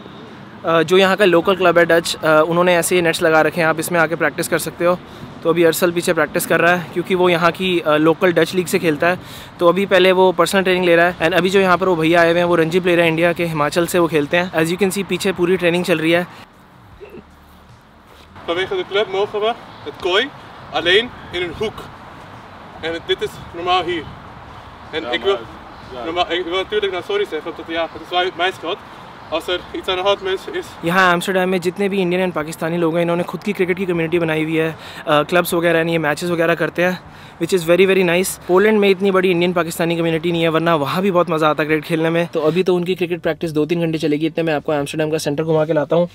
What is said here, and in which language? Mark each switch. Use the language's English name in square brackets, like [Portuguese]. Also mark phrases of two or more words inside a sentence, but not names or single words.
[Hindi] जो यहाँ का [English] local club [Hindi] है डच, उन्होंने ऐसे ही नेट्स लगा रखे हैं, आप इसमें आके प्रैक्टिस कर सकते हो। तो अभी अरसल पीछे प्रैक्टिस कर रहा है क्योंकि वो यहाँ की [English] local Dutch league [Hindi] से खेलता है। तो अभी पहले वो [English] personal training [Hindi] ले रहा है। एंड अभी जो यहाँ पर वो भैया आए हुए हैं वो रणजी प्लेयर है इंडिया के, हिमाचल से वो खेलते हैं। [English] as you can see [Hindi] पीछे पूरी ट्रेनिंग चल रही है। [Dutch] Vanwege de club mogen we het kooi alleen in een hoek. En dit is normaal hier. En ik wil natuurlijk naar sorry zeggen, omdat ja, het is wel mijn schuld. Als er iets aan de hand is. [Hindi] यहाँ एम्स्टर्डम में जितने भी [English] Indian and Pakistani [Hindi] लोग हैं, इन्होंने खुद की क्रिकेट की कम्युनिटी बनाई हुई है। क्लब्स वगैरह नहीं है, मैचेस वगैरह करते हैं, [English] which is very very nice. [Hindi] पोलैंड में इतनी बड़ी [English] Indian Pakistani community [Hindi] नहीं है, वरना वहाँ भी बहुत मज़ा आता है क्रिकेट खेलने में। तो अभी तो उनकी [English] cricket practice [Hindi] 2-3 घंटे चलेगी। इतने मैं आपको एम्स्टर्डम का सेंटर घुमा के लाता हूँ।